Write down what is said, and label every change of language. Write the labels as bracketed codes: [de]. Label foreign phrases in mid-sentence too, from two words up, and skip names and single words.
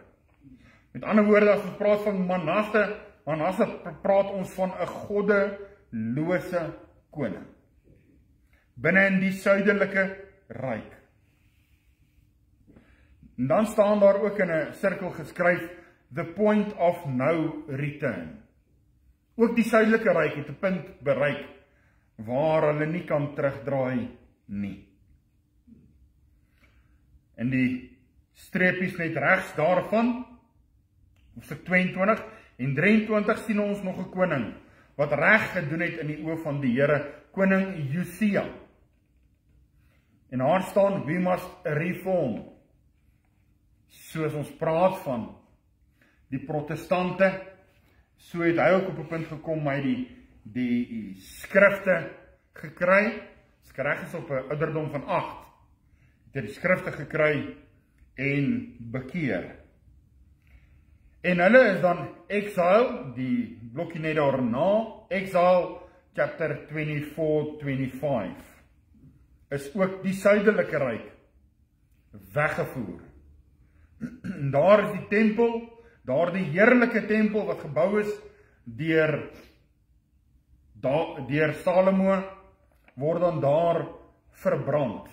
[af] Met ander woorde, as ons praat van Manasse praat ons van 'n goddelose koning binne in die suidelike ryk. En dan staan daar ook in 'n sirkel geskryf, [en] the point of no return. [af] Ook die suidelike ryk het 'n punt bereik, waar hulle nie kan terugdraai nie. In die streepies net regs daarvan, hoofstuk 22 en 23 sien ons nog 'n koning, wat reg gedoen het in die oë van die Here, koning Josia. En daar staan, [en] we must reform. [af] Soos ons praat van die protestante, so het hy ook op 'n punt gekom, hy die skrifte gekry, as ek reg is op 'n ouderdom van 8, het hy die skrifte gekry en bekeer. En hulle is dan exile, die blokkie net daarna, [en] exile chapter 24-25, [af] is ook die suidelike ryk weggevoer. En daar is die tempel, daar die heerlike tempel wat gebou is deur Salomo, word dan daar verbrand.